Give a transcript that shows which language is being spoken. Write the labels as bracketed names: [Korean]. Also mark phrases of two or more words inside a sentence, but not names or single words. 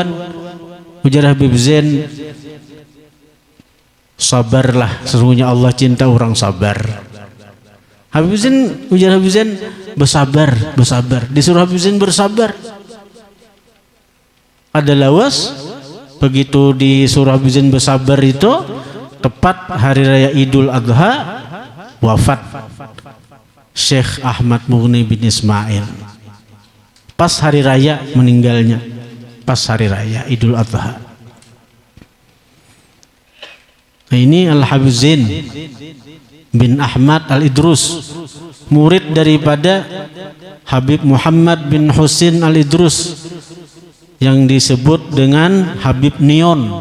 [Banjar] Ujar Habib Zain, sabarlah, sesungguhnya Allah cinta orang sabar. Habib Zain, ujar Habib Zain, bersabar, bersabar. Disuruh Habib Zain bersabar. Ada lawas, begitu disuruh Habib Zain bersabar itu, tepat hari raya Idul Adha, wafat Syekh Ahmad Mugni bin Ismail. Pas hari raya meninggalnya, pas hari raya Idul Adha. Nah, ini Al-Habib Zain bin Ahmad Al-Idrus, murid daripada Habib Muhammad bin Husin Al-Idrus, yang disebut dengan Habib Nion.